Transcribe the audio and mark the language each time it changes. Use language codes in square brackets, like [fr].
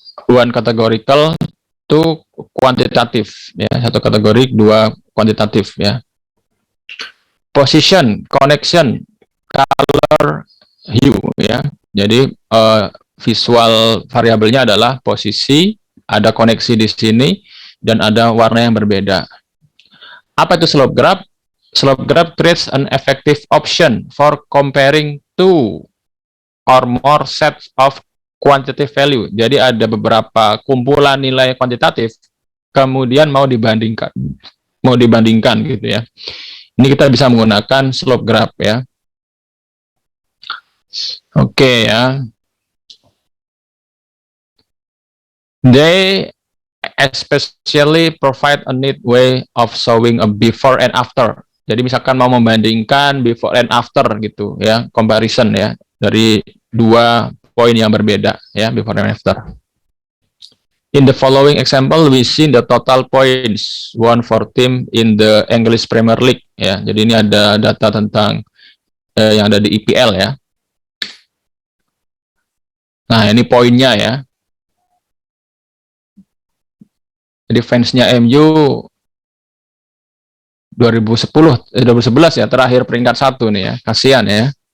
[en] One categorical, two [id] kuantitatif ya, satu kategori, dua kuantitatif ya. [en] Position, connection, color, hue ya. [id] Jadi visual variabelnya adalah posisi, ada koneksi di sini, dan ada warna yang berbeda. Apa itu slope graph? [en] Slope graph creates an effective option for comparing two or more sets of quantitative value. [id] Jadi ada beberapa kumpulan nilai kuantitatif, kemudian mau dibandingkan gitu ya. Ini kita bisa menggunakan slope graph ya. Oke ya. [en] They especially provide a neat way of showing a before and after. [id] Jadi misalkan mau membandingkan before and after gitu ya, comparison ya, dari dua poin yang berbeda ya, before and after. [en] In the following example, we see the total points won for team in the English Premier League. [id] Ya, jadi ini ada data tentang yang ada di IPL ya. Nah, ini poinnya ya. Jadi fansnya MU 2011 ya, terakhir peringkat 1 nih ya. Kasihan ya.